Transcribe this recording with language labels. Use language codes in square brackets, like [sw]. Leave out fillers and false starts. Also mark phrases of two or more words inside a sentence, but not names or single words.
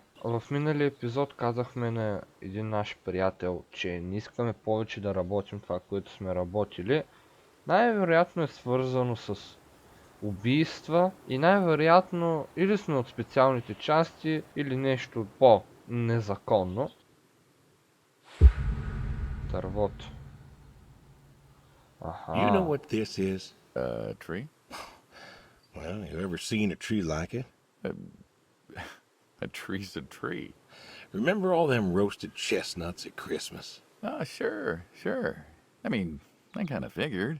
[bg] В миналия епизод казахме на един наш приятел, че не искаме повече да работим това, което сме работили. Най-вероятно е свързано с убийства и най-вероятно или сме от специалните части, или нещо по-незаконно. Дървото. [en] You know Аха. what this is? A tree? Well, you ever seen a tree like it? A tree's a tree. Remember all them roasted chestnuts at Christmas? Oh, sure. I mean, I kind of figured.